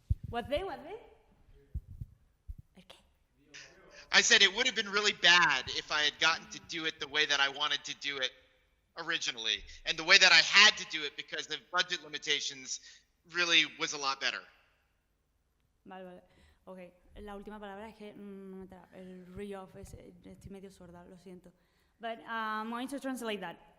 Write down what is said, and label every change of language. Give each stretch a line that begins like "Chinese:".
English: What they? Okay. I said it would have been really bad if I had gotten to do it the way that I wanted to do it originally. And the way that I had to do it because of budget limitations really was a lot better.
Spanish: Vale. Ok, la última palabra es que no me entra. El re-off, estoy medio sorda, lo siento.
English: But I'm going to translate that.